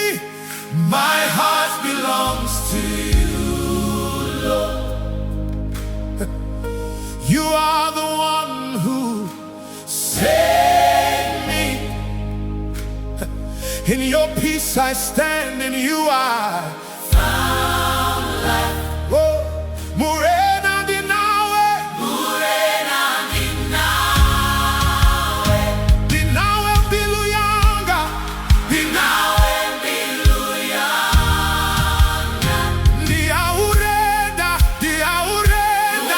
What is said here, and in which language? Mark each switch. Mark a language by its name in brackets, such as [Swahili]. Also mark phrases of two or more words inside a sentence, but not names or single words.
[English] My heart belongs to you, Lord. You are the one who saved me. In your peace I stand, in you I found life. [Venda] Oh, Murena Ndi Naawe. Murena Ndi Naawe. Ndi Naawe mbilu yanga. Ndi Naawe mbilu yanga. Ndi aurenda. Ndi aurenda.